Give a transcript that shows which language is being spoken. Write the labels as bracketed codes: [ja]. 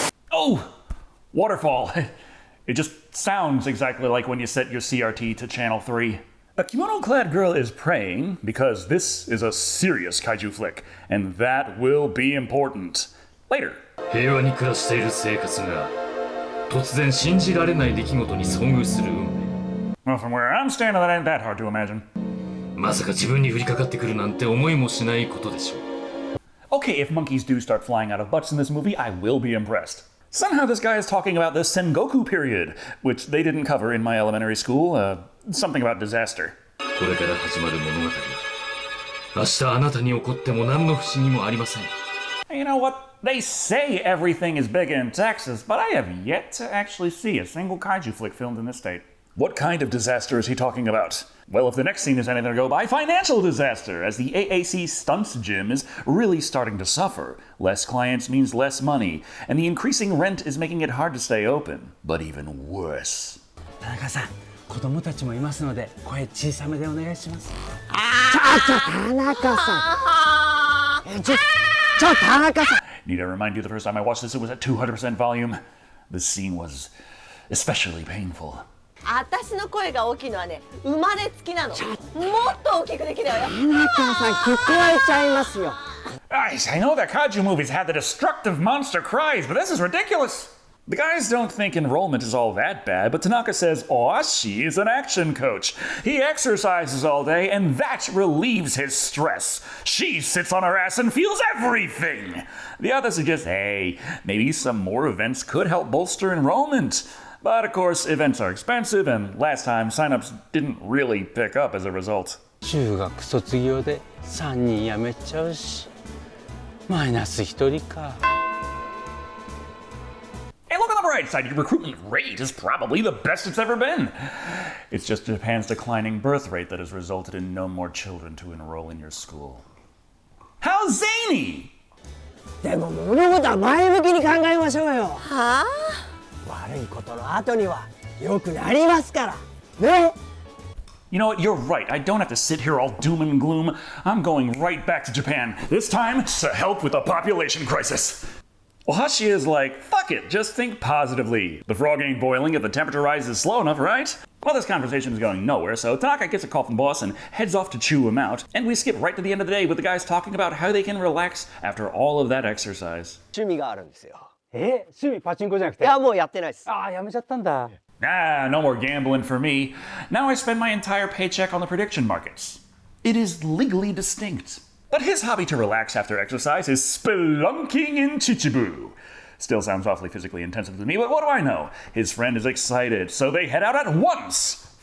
[en] Oh! Waterfall. It just sounds exactly like when you set your CRT to channel 3. A kimono-clad girl is praying because this is a serious kaiju flick, and that will be important. Later. [ja] 平和に暮らしている生活が突然信じられない出来事に遭遇する運命。 [en] Well, from where I'm standing, that ain't that hard to imagine. [ja] まさか自分に降りかかってくるなんて思いもしないことでしょう。 [en] Okay, if monkeys do start flying out of butts in this movie, I will be impressed. Somehow this guy is talking about the Sengoku period, which they didn't cover in my elementary school. Something about disaster. [ja] これから始まる物語は明日あなたに起こっても何の不思議もありません。 [en] You know what? They say everything is big in Texas, but I have yet to actually see a single kaiju flick filmed in this state. What kind of disaster is he talking about? Well, if the next scene is anything to go by, financial disaster, as the AAC stunts gym is really starting to suffer. Less clients means less money, and the increasing rent is making it hard to stay open. But even worse. [ja] 田中さん、子供たちもいますので、声小さめでお願いします。田中さん。田中さん。 [en] Need I remind you the first time I watched this, it was at 200% volume. The scene was especially painful. [ja] 私の声が大きいのはね、生まれつきなの。もっと大きくできるわよ。田中さん、聞こえちゃいますよ。 [en] I know that kaiju movies had the destructive monster cries, but this is ridiculous. The guys don't think enrollment is all that bad, but Tanaka says Oashi is an action coach. He exercises all day, and that relieves his stress. She sits on her ass and feels everything. The other suggests, hey, maybe some more events could help bolster enrollment. But of course, events are expensive, and last time signups didn't really pick up as a result. [ja] 中学卒業で3人辞めちゃうし、マイナス1人か。 [en] Hey, look on the bright side, your recruitment rate is probably the best it's ever been. It's just Japan's declining birth rate that has resulted in no more children to enroll in your school. How zany! [ja] でも物事は前向きに考えましょうよ。はあ？悪いことの後には良くなりますから。ね。 [en] You know what, you're right. I don't have to sit here all doom and gloom. I'm going right back to Japan. This time, to help with the population crisis. Ohashi is like, fuck it, just think positively. The frog ain't boiling if the temperature rises slow enough, right? Well, this conversation is going nowhere, so Tanaka gets a call from the boss and heads off to chew him out. And we skip right to the end of the day with the guys talking about how they can relax after all of that exercise. [ja] 趣味があるんですよ。趣味パチンコじゃなくて。いや、もうやってないです。ああ、やめちゃったんだ。 [en] Ah, no more gambling for me. Now I spend my entire paycheck on the prediction markets. It is legally distinct. But his hobby to relax after exercise is spelunking in Chichibu. Still sounds awfully physically intensive to me, but what do I know? His friend is excited, so they head out at once.